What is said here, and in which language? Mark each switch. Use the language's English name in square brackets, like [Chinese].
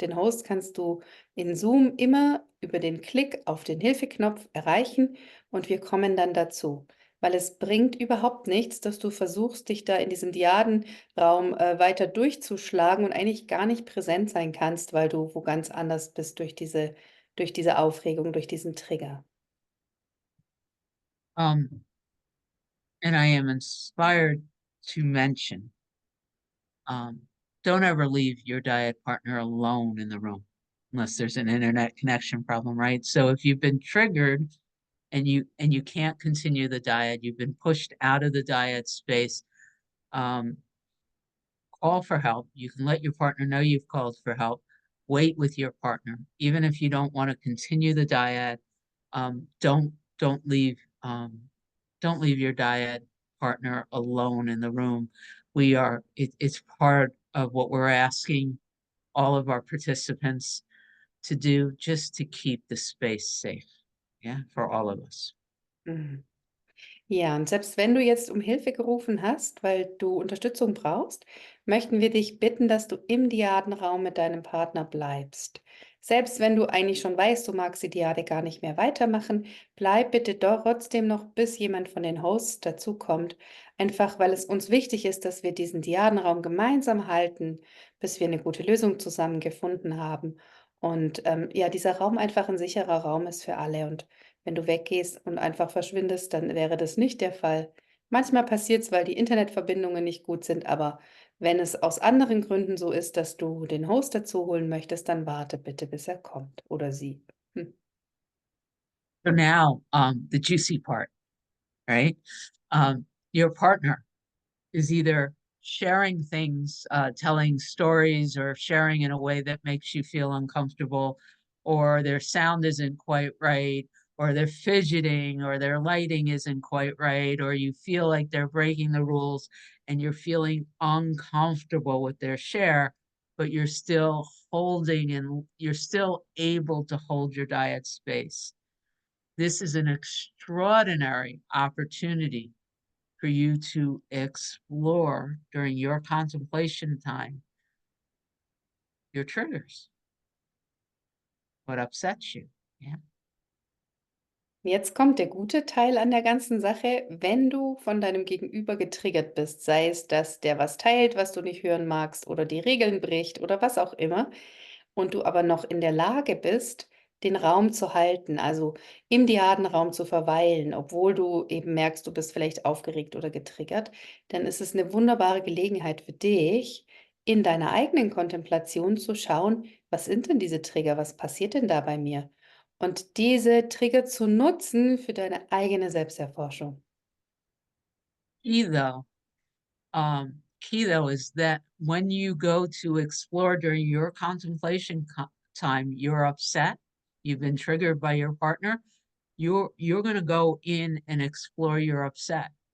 [German] Den Host kannst du in Zoom immer über den Klick auf den Hilfeknopf erreichen und wir kommen dann dazu. Weil es bringt überhaupt nichts, dass du versuchst, dich da in diesem Diadenraum weiter durchzuschlagen und eigentlich gar nicht präsent sein kannst, weil du wo ganz anders bist durch diese Aufregung, durch diesen Trigger. [English] um, and I am inspired to mention, um, don't ever leave your dyad partner alone in the room unless there's an internet connection problem, right? So if you've been triggered and you can't continue the dyad, you've been pushed out of the dyad space, um, call for help. You can let your partner know you've called for help. Wait with your partner, even if you don't want to continue the dyad. Don't leave don't leave your dyad partner alone in the room. It's part of what we're asking all of our participants to do, just to keep the space safe, yeah, for all of us. Mhm. [German] Ja, und selbst wenn du jetzt um Hilfe gerufen hast, weil du Unterstützung brauchst, möchten wir dich bitten, dass du im Diadenraum mit deinem Partner bleibst. Selbst wenn du eigentlich schon weißt, du magst die Diade gar nicht mehr weitermachen, bleib bitte doch trotzdem noch, bis jemand von den Hosts dazukommt. Einfach, weil es uns wichtig ist, dass wir diesen Diadenraum gemeinsam halten, bis wir eine gute Lösung zusammen gefunden haben. Und ja, dieser Raum einfach ein sicherer Raum ist für alle. Und wenn du weggehst und einfach verschwindest, dann wäre das nicht der Fall. Manchmal passiert es, weil die Internetverbindungen nicht gut sind, aber wenn es aus anderen Gründen so ist, dass du den Host dazu holen möchtest, dann warte bitte, bis er kommt oder sie. Hm. [English] So now, the juicy part, right? Your partner is either sharing things, telling stories, or sharing in a way that makes you feel uncomfortable, or their sound isn't quite right, or they're fidgeting, or their lighting isn't quite right, or you feel like they're breaking the rules and you're feeling uncomfortable with their share, but you're still holding and you're still able to hold your dyad space. This is an extraordinary opportunity for you to explore during your contemplation time your triggers, what upsets you. Yeah. [German] Jetzt kommt der gute Teil an der ganzen Sache. Wenn du von deinem Gegenüber getriggert bist, sei es, dass der was teilt, was du nicht hören magst, oder die Regeln bricht oder was auch immer, und du aber noch in der Lage bist, den Raum zu halten, also im Diadenraum zu verweilen, obwohl du eben merkst, du bist vielleicht aufgeregt oder getriggert, dann ist es eine wunderbare Gelegenheit für dich, in deiner eigenen Kontemplation zu schauen, was sind denn diese Trigger, was passiert denn da bei mir? Und diese Trigger zu nutzen für deine eigene Selbsterforschung. [English] Key though, key though is that when you go to explore during your contemplation time, you're upset, you've been triggered by your partner, you're going to go in and explore your upset.